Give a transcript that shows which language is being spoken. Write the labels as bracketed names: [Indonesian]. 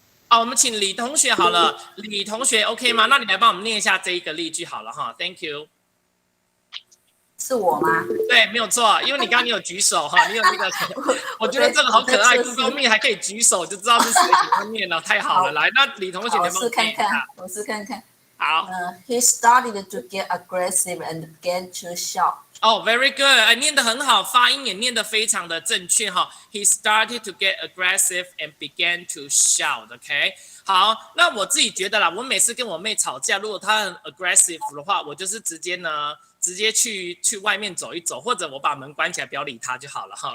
[Chinese] 我们请李同学好了，李同学 OK 吗？那你来帮我们念一下这一个例句好了哈 ， [English] Thank you。 [Chinese] 是我吗？对，没有错，因为你刚刚有举手哈，你有那个，我觉得这个好可爱，Google Meet 还可以举手，就知道是谁喜欢念了，太好了。来，那李同学，你帮我我试看念一下。看，我试看看。好。 [English] He started to get aggressive and began to shout. [Chinese] 哦、 [English] very good， [Chinese] 哎，念得很好，发音也念得非常的正确哈。 [English] He started to get aggressive and began to shout。 [Chinese] OK， 好，那我自己觉得啦，我每次跟我妹吵架，如果她很 aggressive 的话，我就是直接去外面走一走，或者我把门关起来，不要理她就好了哈。